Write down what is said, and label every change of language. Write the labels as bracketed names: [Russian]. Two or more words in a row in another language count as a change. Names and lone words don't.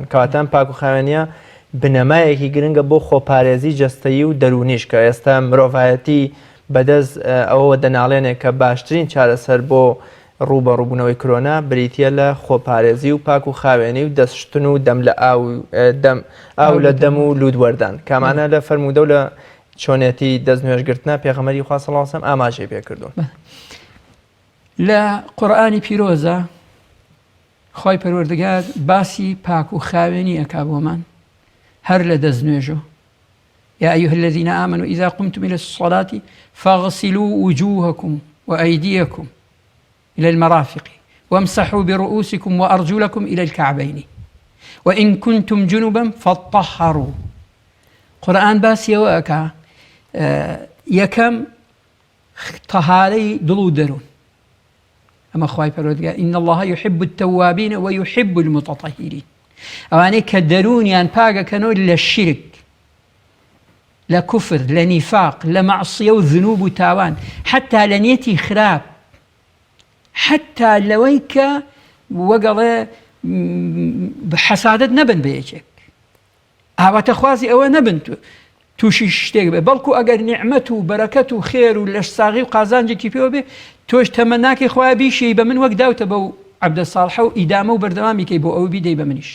[Central Kurdish] کەواتە پاک و خاوێنیە بنەمایەکی گرنگە بۆ خۆپارێزی جەستەیی و دەرونیش، کە ئێستا مرۆڤایەتی بەدەست ئەوە دەناڵێنێک کە باشترین چارەسەر بۆ ڕوبەڕووبوونەوەی کۆرۆنا بریتە لە خۆپارێزی و پاک و خاوێنی و دەستشتن و دەم لە ئاو لە دەم و لودوەردان. کامانە لە فەرموودە و لە چۆنێتی دەستنوێژگرتنە پێغەمبەری خوا [Arabic] صلی الله علیه و سلم [Central Kurdish] ئاماژەی پێ کردوون. لە قورئانی پیرۆزە خۆی پەروەردگار باسی پاک و خاوێنی ئەکا بۆمان هەر لە دەستنوێژە. [Arabic] يا أيها الذين آمنوا إذا قمتم إلى الصلاة فاغسلوا وجوهكم وأيديكم إلى المرافق وامسحوا برؤوسكم وأرجلكم إلى الكعبين وإن كنتم جنبا فاطهروا. [Central Kurdish] قرآن باسی ئەوە ئەکا یەکەم طهارەی دڵ و دەروون. ئەمە خوای پەروەردگار [Arabic] إن الله يحب التوابين ويحب المتطهرين. [Central Kurdish] ئەوانەی کە دەروونیان پاکەکەنەوە لە شرک، لە کوفر، لە نیفاق، لە معصیە و ذنوب و تاوان، حتا لە نیەتی خراپ، حتا لەوەی کە وەگەڵێ حەسادەت نەبن بە یەکێک، ئاواتە خوازی ئەوە نەبن تووشی شتێک بێ، بەڵکو ئەگەر نیعمەت و بەرەکەت و خێر و لەش ساغی و قازانجێکی پێوە بێ، تۆش تەمەناکەی خۆیان بیشی بە من وەک داوتە بەو عەبدە ساڵحە و ئیدامە و بەردەوامی کەی بۆ ئەوە بیدەی بە منیش.